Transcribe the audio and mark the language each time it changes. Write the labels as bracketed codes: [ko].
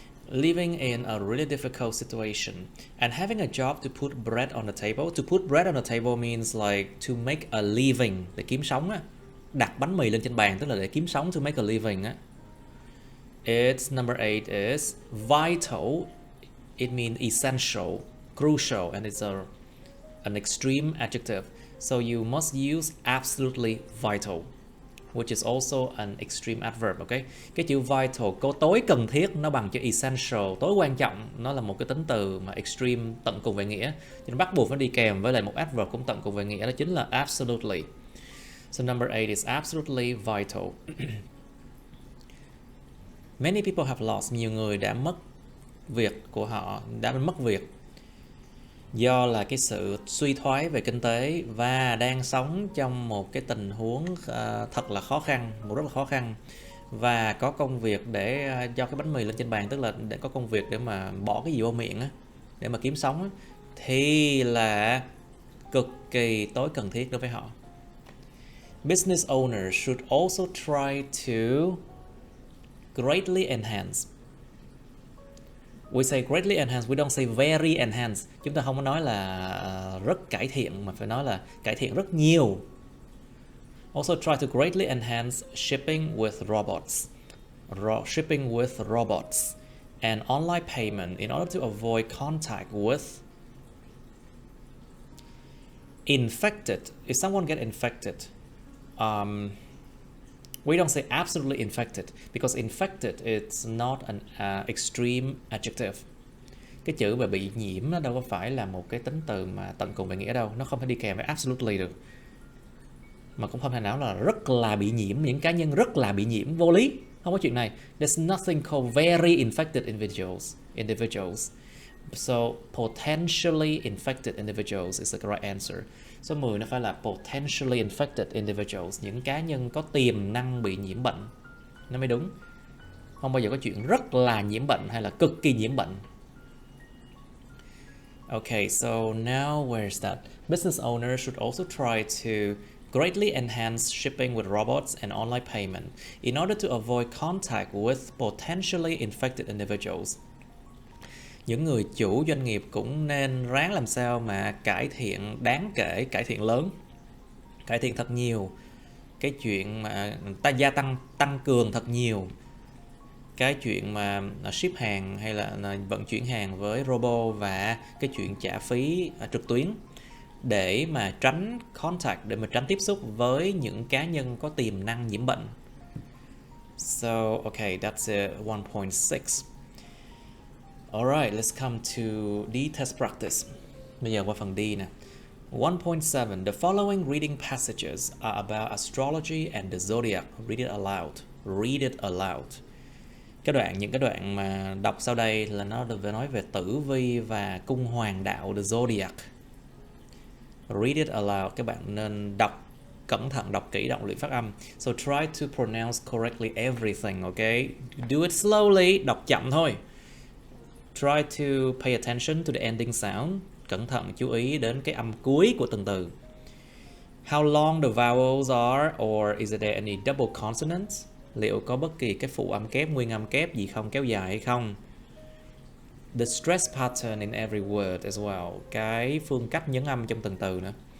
[en] Living in a really difficult situation and having a job to put bread on the table. To put bread on the table means like to make a living, [vi] để kiếm sống á. Đặt bánh mì lên trên bàn tức là để kiếm sống, [en] to make a living [vi] á. [en] It's number 8 is vital. It means essential, crucial, and it's an extreme adjective. So you must use absolutely vital, which is also an extreme adverb, okay? [vi] Cái chữ vital, có tối cần thiết, nó bằng chữ essential, tối quan trọng, nó là một cái tính từ mà extreme, tận cùng về nghĩa, cho nên bắt buộc phải đi kèm với lại một adverb cũng tận cùng về nghĩa, đó chính là absolutely. [en] So number 8 is absolutely vital. Many people have lost. [vi] Nhiều người đã mất việc của họ, đã mất việc do là cái sự suy thoái về kinh tế và đang sống trong một cái tình huống thật là khó khăn, rất là khó khăn, và có công việc để cho cái bánh mì lên trên bàn, tức là để có công việc để mà bỏ cái gì vô miệng á, để mà kiếm sống á, thì là cực kỳ tối cần thiết đối với họ. [en] Business owners should also try to greatly enhance. We say greatly enhance, we don't say very enhance. [vi] Chúng ta không có nói là rất cải thiện, mà phải nói là cải thiện rất nhiều. [en] Also try to greatly enhance shipping with robots. Shipping with robots and online payment in order to avoid contact with infected. If someone get infected, we don't say absolutely infected, because infected is not an extreme adjective. [vi] Cái chữ mà bị nhiễm nó đâu có phải là một cái tính từ mà tận cùng về nghĩa đâu, nó không thể đi kèm với absolutely được, mà cũng không thể nào là rất là bị nhiễm, những cá nhân rất là bị nhiễm, vô lý, không có chuyện này. [en] There's nothing called very infected individuals. So potentially infected individuals is the correct answer. [vi] Số 10 nó phải là [en] potentially infected individuals, [vi] những cá nhân có tiềm năng bị nhiễm bệnh, nó mới đúng. Không bao giờ có chuyện rất là nhiễm bệnh hay là cực kỳ nhiễm bệnh. [en] Okay, so now where's that? Business owners should also try to greatly enhance shipping with robots and online payment in order to avoid contact with potentially infected individuals. [vi] Những người chủ doanh nghiệp cũng nên ráng làm sao mà cải thiện đáng kể, cải thiện lớn, cải thiện thật nhiều cái chuyện mà tăng cường thật nhiều cái chuyện mà ship hàng hay là vận chuyển hàng với robot và cái chuyện trả phí trực tuyến để mà tránh contact, để mà tránh tiếp xúc với những cá nhân có tiềm năng nhiễm bệnh. [en] So, okay, that's 1.6. Alright, let's come to the test practice. [vi] Bây giờ qua phần D nè. [en] 1.7. The following reading passages are about astrology and the zodiac. Read it aloud. Read it aloud. [vi] Những cái đoạn mà đọc sau đây là nó được nói về tử vi và cung hoàng đạo, the zodiac. [en] Read it aloud. [vi] Các bạn nên đọc cẩn thận, đọc kỹ, đọc luyện phát âm. [en] So try to pronounce correctly everything, okay? Do it slowly, [vi] đọc chậm thôi. [en] Try to pay attention to the ending sound. [vi] Cẩn thận chú ý đến cái âm cuối của từng từ. [en] How long the vowels are, or is there any double consonants? [vi] Liệu có bất kỳ cái phụ âm kép, nguyên âm kép gì không, kéo dài hay không? [en] The stress pattern in every word as well. [vi] Cái phương cách nhấn âm trong từng từ nữa.